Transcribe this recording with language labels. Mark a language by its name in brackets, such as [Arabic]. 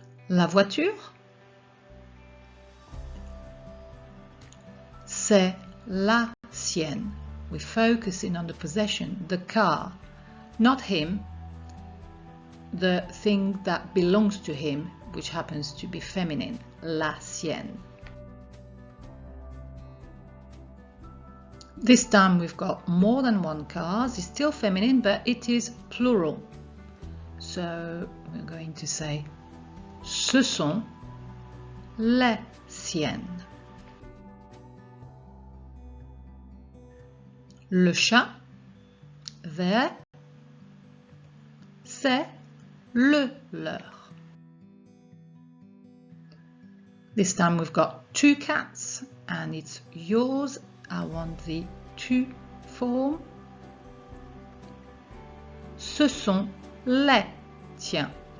[French] La voiture, c'est la sienne. [English] We're focusing on the possession, the car, not him, the thing that belongs to him, which happens to be feminine, [French] la sienne. [English] This time we've got more than one cars. It's still feminine, but it is plural. So we're going to say [French] ce sont les siennes. Le chat vert, c'est le leur. [English] This time we've got two cats and it's yours. I want the tu form. [French] Ce sont les tiens.